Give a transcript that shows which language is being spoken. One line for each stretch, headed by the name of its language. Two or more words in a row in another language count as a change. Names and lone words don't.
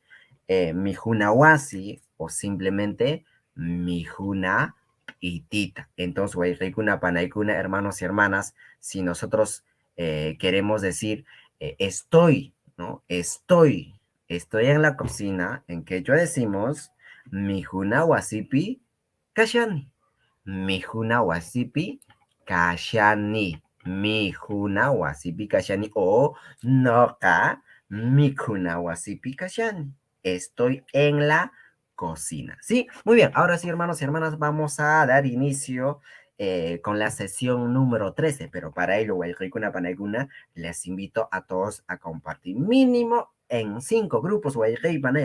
Quechua: Mijunawasi
Spanish: o simplemente
Quechua: mijuna y tita.
Spanish: Entonces,
Quechua: Wayrikuna, Panaykuna,
Spanish: hermanos y hermanas, si nosotros queremos decir estoy, ¿no? Estoy en la cocina, en quechua decimos
Quechua: mijuna wasipi kashani. Mijuna wasipi kashani. Mijuna wasipi kashani o noka mijuna wasipi kashani.
Spanish: Estoy en la cocina. Sí, muy bien. Ahora sí, hermanos y hermanas, vamos a dar inicio con la sesión número 13, pero para ello,
Quechua: Wayrikuna Panaykuna,
Spanish: les invito a todos a compartir mínimo en 5 grupos, Panay.